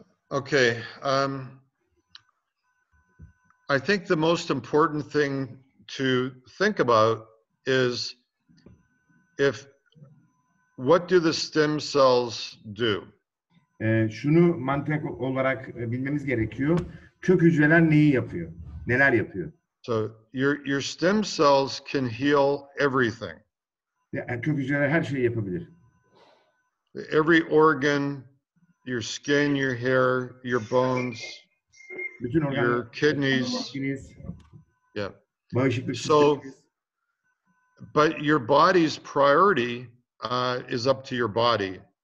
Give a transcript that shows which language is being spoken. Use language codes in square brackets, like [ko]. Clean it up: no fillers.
[en] Okay. I think the most important thing to think about is what do the stem cells do? [tr] Şunu mantık olarak bilmemiz gerekiyor. Kök hücreler neyi yapıyor? Neler yapıyor? [en] So your stem cells can heal everything. [tr] Yani kök hücreler her şeyi yapabilir. [en] Every organ, your skin, your hair, your bones, [tr] Bütün organlar, [en] your kidneys. Yeah. [tr] Bağışıklık [en] So, [tr] sistemimiz. [en] but your body's priority is up to your body.